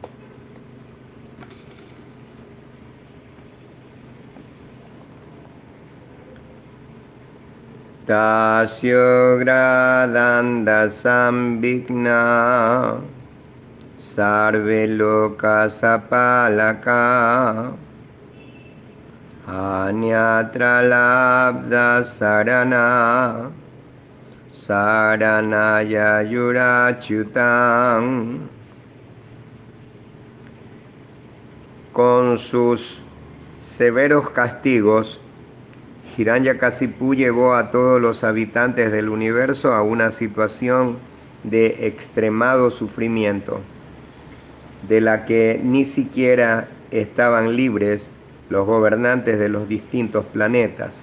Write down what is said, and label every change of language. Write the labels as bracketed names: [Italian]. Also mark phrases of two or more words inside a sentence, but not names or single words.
[Sanskrit] Tasya Gradanda Sambhigna Sarve Loka Sapalaka Anyatra Labda Sarana Saranaya Yurachutam. [Spanish] Con sus severos castigos, Hiranyakasipu llevó a todos los habitantes del universo a una situación de extremado sufrimiento, de la que ni siquiera estaban libres los gobernantes de los distintos planetas.